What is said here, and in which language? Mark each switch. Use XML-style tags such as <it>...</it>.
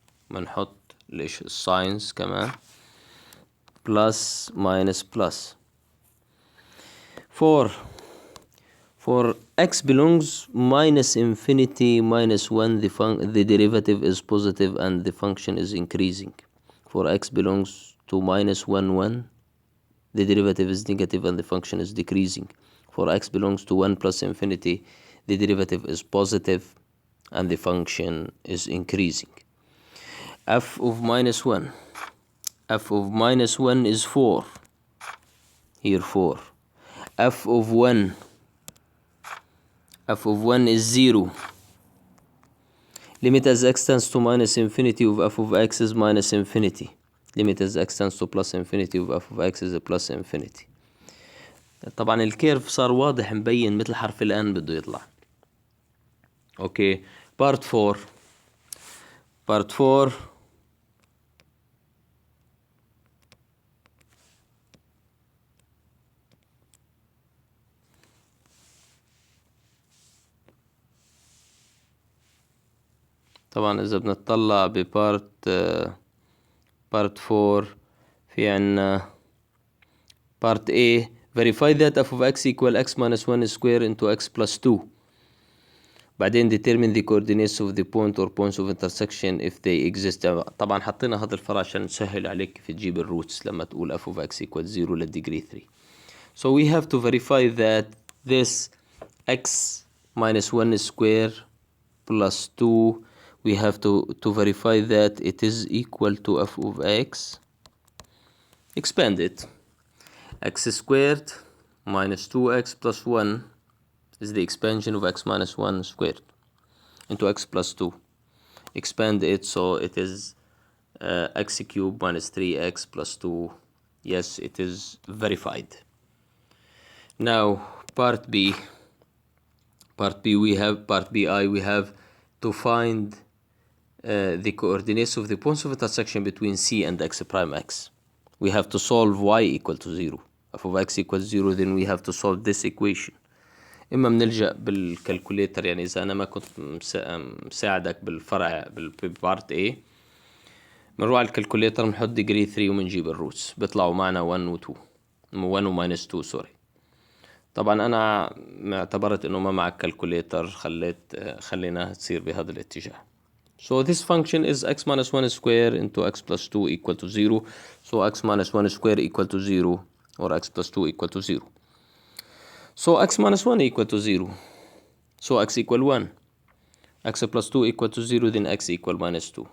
<ar>بنحط ليش الساينز كمان plus minus plus.</ar> <en>For x belongs minus infinity minus 1, the derivative is positive and the function is increasing. For x belongs to minus 1 1, the derivative is negative and the function is decreasing. For x belongs to 1 plus infinity, the derivative is positive and the function is increasing. F of minus 1. F of minus 1 is 4. Here 4. F of 1. F of 1 is 0. Limit as x tends to minus infinity of f of x is minus infinity. Limit as x tends to plus infinity of f of x is a plus infinity.</en> <ar>طبعا الكيرف صار واضح مبين مثل حرف الآن بده يطلع. اوكي part 4. part 4 طبعا إذا بنطلع ببارت part 4 في عنا part A.</ar> <en>Verify that f of x equal x minus 1 square into x plus 2. بعدين determine the coordinates of the point or points of intersection if they exist.</en> <ar>طبعا حطينا هذا الفرع عشان نسهل عليك كيف تجيب الروتس لما تقول</ar> <en>f of x equal 0</en> <ar>للديجري 3.</ar> <en>So we have to verify that this x minus 1 square plus 2, we have to verify that it is equal to f of x. Expand it. X squared minus 2x plus 1 is the expansion of x minus 1 squared into x plus 2. Expand it so it is x cubed minus 3x plus 2. Yes, it is verified. Now part B. Part B we have, part BI we have to find the coordinates of the points of intersection between C and x prime x. We have to solve y equal to 0. f of x equals 0, then we have to solve this equation.</en> <ar>إما بنلجأ بالكالكوليتر، يعني إذا أنا ما كنت مساعدك بالفرع بالبارت A بنروح على الكالكوليتر بنحط ديجري 3 وبنجيب الروتس بيطلعوا معنا 1 و 2 1 و minus 2 سوري. طبعا أنا اعتبرت إنه ما معك كالكوليتر خليناها تصير بهذا الاتجاه.</ar> <en>So this function is x minus 1 square into x plus 2 equal to 0. So x minus 1 square equal to 0 or x plus 2 equal to 0. So x minus 1 equal to 0. So x equal 1. X plus 2 equal to 0, then x equal minus 2.</en>